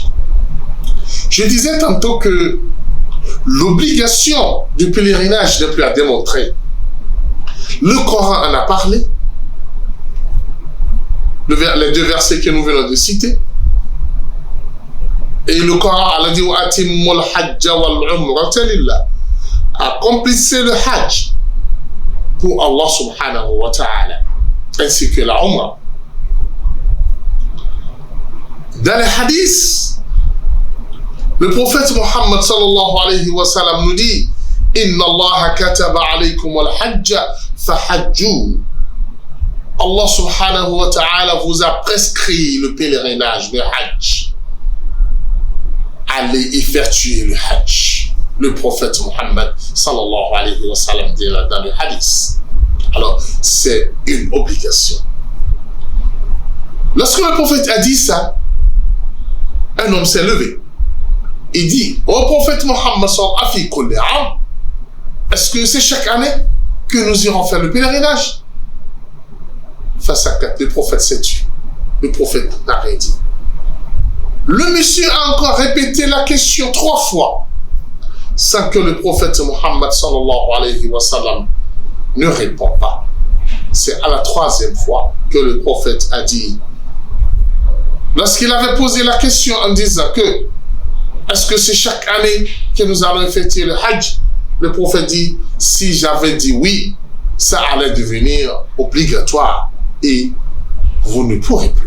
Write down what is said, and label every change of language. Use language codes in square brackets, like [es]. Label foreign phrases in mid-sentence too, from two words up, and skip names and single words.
[fr] Je disais tantôt que l'obligation du pèlerinage n'est plus à démontrer. Le Coran en a parlé. Les deux versets que nous venons de citer. Et le Coran a dit « [ar] وأتموا الحج والعمرة لله [fr] » accomplissez le hajj pour Allah [ar] سبحانه وتعالى, [fr] ainsi que la umrah. Dans les hadiths, le prophète Muhammad [ar] صلى الله عليه وسلم [fr] nous dit « [ar] إن الله كتب عليكم الحج فحجوا [fr] » Allah [ar] سبحانه وتعالى [fr] vous a prescrit le pèlerinage, le hajj. Allez effectuer le hajj. Le prophète Muhammad [ar] صلى الله عليه وسلم [fr] dit là dans le hadith. Alors, c'est une obligation. Lorsque le prophète a dit ça, un homme s'est levé. Il dit, ô prophète Muhammad [ar] صلى الله عليه وسلم, [fr] est-ce que c'est chaque année que nous irons faire le pèlerinage? Face à quatre, le prophète s'est tué. Le prophète n'a rien dit. Le monsieur a encore répété la question 3 fois sans que le prophète Muhammad [ar] صلى الله عليه وسلم [fr] ne répond pas. C'est à la 3e fois que le prophète a dit, lorsqu'il avait posé la question en disant que est-ce que c'est chaque année que nous allons effectuer le hajj, le prophète dit, si j'avais dit oui, ça allait devenir obligatoire et vous ne pourrez plus.